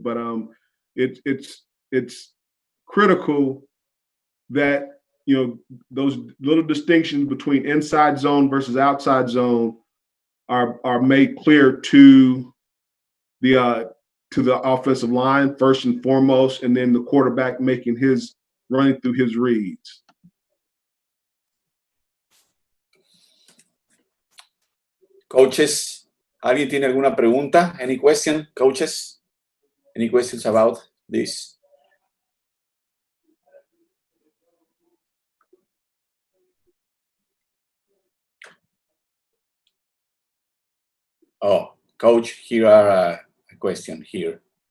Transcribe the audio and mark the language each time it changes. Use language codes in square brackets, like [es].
[en] But it's critical that those little distinctions between inside zone versus outside zone are made clear to the offensive line first and foremost, and then the quarterback running through his reads. [es] Coaches, ¿alguien tiene alguna pregunta? [en] Any question, coaches? Any questions about this? Oh, coach, here are a question here.